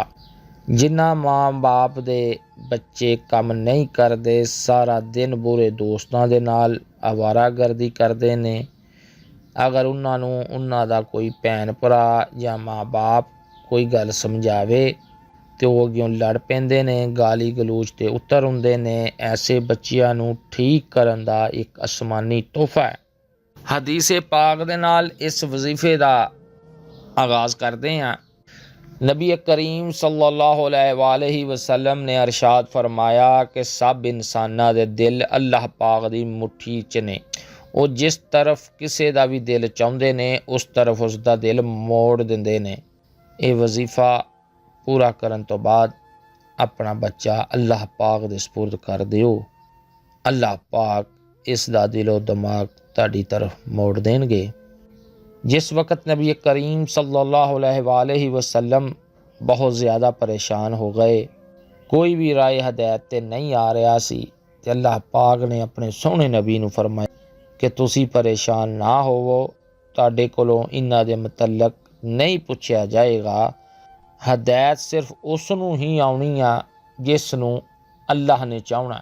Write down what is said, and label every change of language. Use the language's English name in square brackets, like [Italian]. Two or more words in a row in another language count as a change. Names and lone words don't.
[Punjabi] جنہاں ماں باپ دے بچے کم نہیں کرتے، سارا دن برے دوستاں دے نال آوارہ گردی کرتے نے، اگر انہاں دا کوئی بھین بھرا یا ماں باپ کوئی گل سمجھاوے تو وہ اگوں لڑ پیندے نے، گالی گلوچ تے اتر ہندے نے. ایسے بچیاں نوں ٹھیک کرن دا ایک آسمانی تحفہ ہے. حدیث پاک دے نال اس وظیفے دا آغاز کرتے ہیں. نبی کریم [Arabic] صلى الله عليه وسلم [Punjabi] نے ارشاد فرمایا کہ سب انساناں دے دل اللہ پاک دی مٹھی چ نے. وہ جس طرف کسی کا بھی دل چاہتے نے اس طرف اسکا دل موڑ دیندے نے. یہ وظیفہ پورا کرن تو بعد اپنا بچہ اللہ پاک دے سپرد کر دیو. اللہ پاک اسدا دل و دماغ تہاڈی طرف موڑ دینگے. جس وقت نبی کریم [Arabic] صلى الله عليه وسلم [Punjabi] بہت زیادہ پریشان ہو گئے، کوئی بھی رائے ہدایت تے نہیں آ رہا سی، تے اللہ پاک نے اپنے سوہنے نبی نوں فرمایا کہ تسی پریشان نا ہووو، تہاڈے کولوں انہاں دے متعلق نہیں پچھیا جائے گا. ہدایت صرف اس نوں ہی آؤنی آ جس نوں اللہ نے چاہنا.